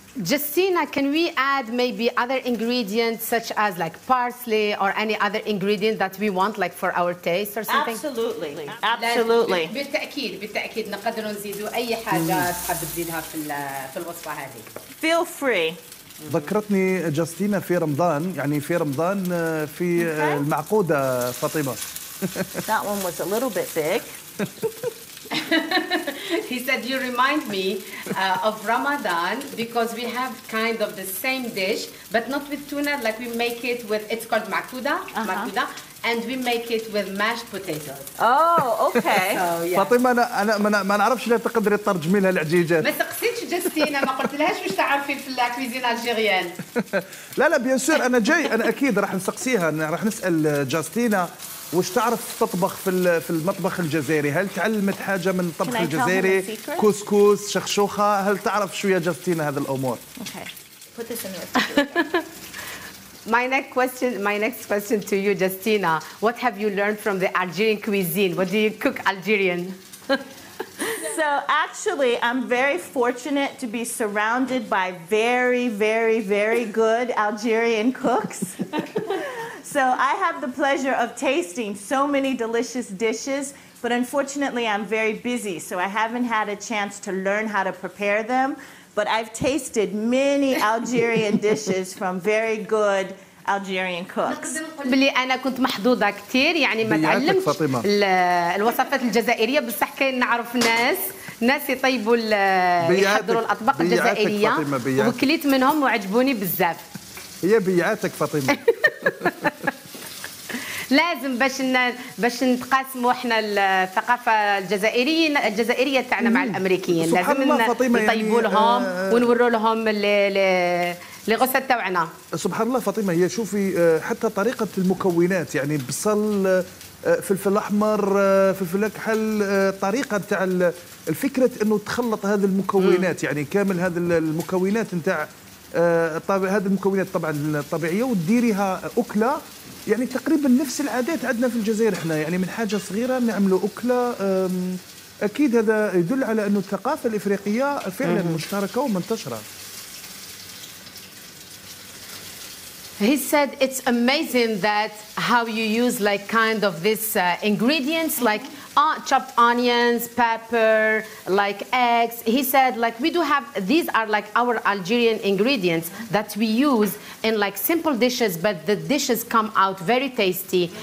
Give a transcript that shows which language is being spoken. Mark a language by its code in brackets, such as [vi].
[en] Justina, can we add maybe other ingredients such as like parsley or any other ingredient that we want like for our taste or something? Absolutely. [ar] بالتأكيد نقدر نزيدوا أي حاجة تحب تزيدها في الوصفة هذه. [en] Feel free. [ar] ذكرتني جاستينا في رمضان في المعقودة فاطمة. [en] That one was a little bit big. He said, you remind me of Ramadan because we have kind of the same dish, but not with tuna, like we make it with, it's called makuda, and we make it with mashed potatoes. Oh, okay. So, yeah. [ar] فاطمة أنا ما نعرفش لا تقدري تترجمي لها العجيجات. ما سقسيتش جاستينا ما قلت لهاش واش تعرفي في [fr] الكويزين الجيريان. [ar] لا [fr] بيان سور [ar] أنا أكيد راح نسقسيها راح نسأل جاستينا واش تعرف تطبخ في المطبخ الجزائري؟ هل تعلمت حاجة من الطبخ الجزائري؟ كسكس، شخشوخة، هل تعرف شوية جاستينا هذه الأمور؟ [en] Okay. Put this in the My next question to you, Justina. What have you learned from the Algerian cuisine? What do you cook Algerian? So actually, I'm very fortunate to be surrounded by very, very, very good Algerian cooks. So I have the pleasure of tasting so many delicious dishes, but unfortunately I'm very busy, so I haven't had a chance to learn how to prepare them. But I've tasted many Algerian dishes from very good Algerian cooks. [ar] بلي أنا كنت محظوظة كثير يعني ما تعلمتش الوصفات الجزائرية بصح كاين نعرف ناس يطيبوا يحضروا الأطباق الجزائرية وكليت منهم وعجبوني بزاف. هي بيعاتك فاطمة. لازم باش نتقاسموا احنا الثقافه الجزائريه تاعنا مع الامريكيين لازم نطيبوا لهم ونوروا لهم [fr] لي غوسات [ar] تاعنا. سبحان الله فاطمه هي شوفي حتى طريقه المكونات يعني بصل فلفل احمر فلفل اكحل طريقه تاع الفكرة انه تخلط هذه المكونات، يعني كامل هذه المكونات نتاع هذه المكونات طبعا الطبيعية، وتديريها أكلة يعني تقريبا نفس العادات عندنا في الجزائر احنا، يعني من حاجة صغيرة نعملوا أكلة. أكيد هذا يدل على أنه الثقافة الإفريقية فعلا مشتركة ومنتشرة. [en] He said it's amazing that how you use like kind of this ingredients like chopped onions, pepper, like eggs. He said like we do have, these are like our Algerian ingredients that we use in like simple dishes, but the dishes come out very tasty.